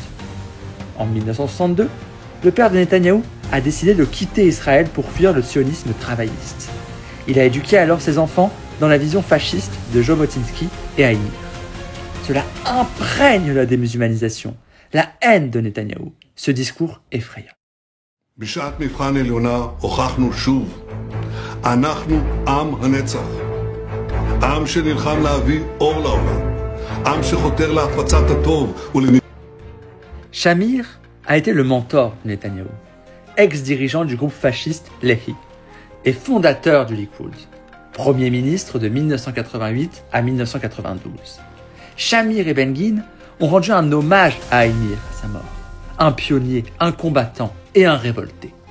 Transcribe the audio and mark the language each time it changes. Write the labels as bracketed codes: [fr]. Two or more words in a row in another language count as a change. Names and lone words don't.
[fr] En 1962, le père de Netanyahou a décidé de quitter Israël pour fuir le sionisme travailliste. Il a éduqué alors ses enfants dans la vision fasciste de Jabotinsky et Haïmir. Cela imprègne la démusulmanisation, la haine de Netanyahou, ce discours effrayant. [he] בשעת מבחן עליונה הוכחנו שוב, אנחנו עם הנצח, עם שנלחם להביא אור לעולם, עם שחותר להפצת הטוב [fr] Shamir a été le mentor de Netanyahou, ex-dirigeant du groupe fasciste Lehi et fondateur du Likoud, premier ministre de 1988 à 1992. Shamir et Begin ont rendu un hommage à Haïmir à sa mort, un pionnier, un combattant et un révolté.